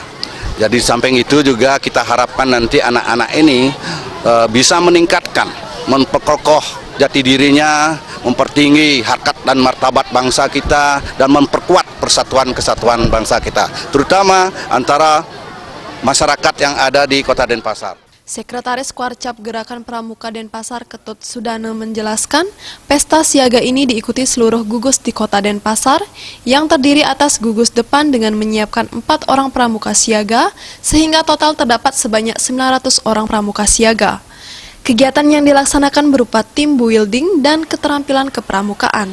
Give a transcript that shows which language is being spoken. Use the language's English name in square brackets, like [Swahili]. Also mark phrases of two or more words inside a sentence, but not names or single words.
[Indonesian] Jadi samping itu juga kita harapkan nanti anak-anak ini bisa meningkatkan, memperkokoh jati dirinya, mempertinggi harkat dan martabat bangsa kita, dan memperkuat persatuan kesatuan bangsa kita, terutama antara masyarakat yang ada di Kota Denpasar. Sekretaris Kuarcap Gerakan Pramuka Denpasar Ketut Sudana menjelaskan, pesta siaga ini diikuti seluruh gugus di Kota Denpasar yang terdiri atas gugus depan dengan menyiapkan 4 orang pramuka siaga, sehingga total terdapat sebanyak 900 orang pramuka siaga. Kegiatan yang dilaksanakan berupa [English] team building [Indonesian] dan keterampilan kepramukaan.